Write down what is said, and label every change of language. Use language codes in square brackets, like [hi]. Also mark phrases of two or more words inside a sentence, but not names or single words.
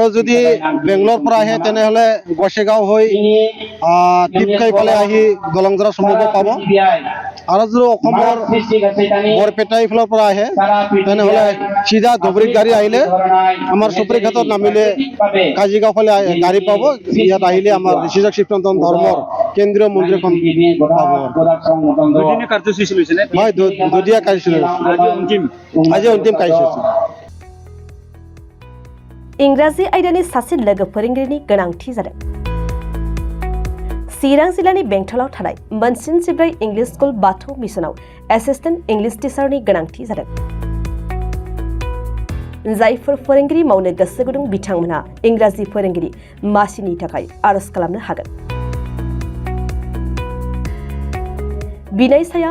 [as] যদি বেংগলৰ পৰা আহে তেনেহলে গছেগাঁও হৈ টিপকাই ফালে আহি গলংজৰা চমুব পাব আৰু যদি অসমৰ বৰপেটা এইফালৰ পৰা আহে তেনেহলে চিধা ধুবুৰীত গাড়ী আহিলে আমাৰ চুপ্ৰিঘাটত নামিলে কাজিগাঁও ফালে গাড়ী পাব ইয়াত আহিলে আমাৰ ঋষিজক শিৱ সনাতন ধৰ্মৰ কেন্দ্ৰীয় মন্দিৰখন পাব হয় দুদিনীয়া কাৰ্যসূচী আজি অন্তিম কাৰ্যসূচী [brx] इंराजि आयदानि सासे लोगो फोरोंगिरिनि गोनांथि जादों चिरां जिल्लानि बेंटलाव थानाय मोनसिन जिब्रै इंलिश स्कुल बाथौ मिसनाव [en] assistant English [brx] टीचारनि गोनांथि जादों जायफोर फोरोंगिरि मावनो गोसो गुदुं बिथांमोनहा इंराजि फोरोंगिरि मासिनि थाखाय आरज खालामनो हागोन बिनायसाया